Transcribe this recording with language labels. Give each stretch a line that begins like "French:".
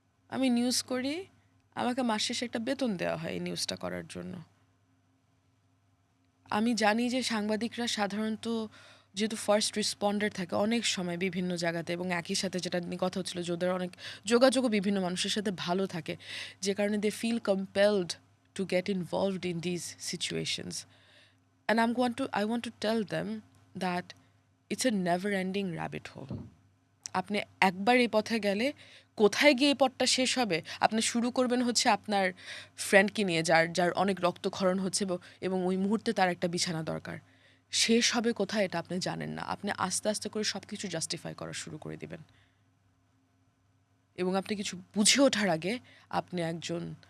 Bangla: আমি নিউজ করি, আমাকে মাস শেষে একটা বেতন দেওয়া হয় এই নিউজটা করার জন্য। আমি জানি যে সাংবাদিকরা সাধারণত যেহেতু ফার্স্ট রেসপন্ডার থাকে অনেক সময় বিভিন্ন জায়গাতে, এবং একই সাথে যেটা নিয়ে কথা হচ্ছিল যে ওদের অনেক যোগাযোগও বিভিন্ন মানুষের সাথে ভালো থাকে, যে কারণে
English: They feel compelled to get involved in these situations. And I want to tell them that it's a never ending rabbit hole.
Bangla: আপনি একবার এই পথে গেলে কোথায় গিয়ে এই পথটা শেষ হবে, আপনি শুরু করবেন হচ্ছে আপনার ফ্রেন্ডকে নিয়ে, যার যার অনেক রক্তক্ষরণ হচ্ছে এবং ওই মুহূর্তে তার একটা বিছানা দরকার। শেষ হবে কোথায় এটা আপনি জানেন না। আপনি আস্তে আস্তে করে সব কিছু জাস্টিফাই করা শুরু করে দিবেন, এবং আপনি কিছু বুঝে ওঠার আগে আপনি একজন